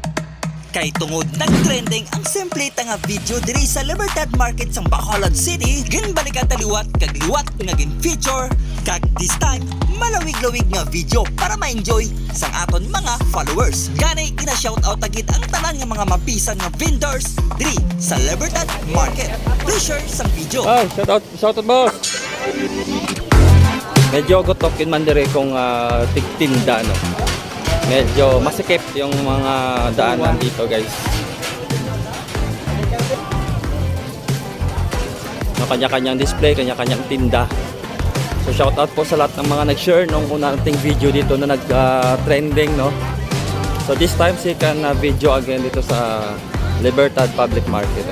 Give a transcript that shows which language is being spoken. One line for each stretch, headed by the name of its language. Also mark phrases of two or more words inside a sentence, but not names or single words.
Hiligaynon: Kay tungod nagtrending ang simple nga video diri sa Libertad Market sa Bacolod City, ginbalikan taliwat kag liwat nga gin feature kag
English: this time
Hiligaynon: malawig-lawig nga video para ma-enjoy sang aton mga followers. Gani gina-shoutout agid ang tanan nga mga mabisan nga vendors diri sa Libertad Market.
English: Please share sang video. Ay, shoutout boss.
Hiligaynon: Medyo gotokin man dire kung tigtinda, no.
Filipino: Medyo masikip yung mga daanan dito, guys. Kanya-kanyang display, kanya-kanyang tinda. So shoutout po sa lahat ng mga nag-share nung una nating video dito na nag-trending, no.
English: So this time second video again
Filipino: dito sa
English: Libertad Public Market.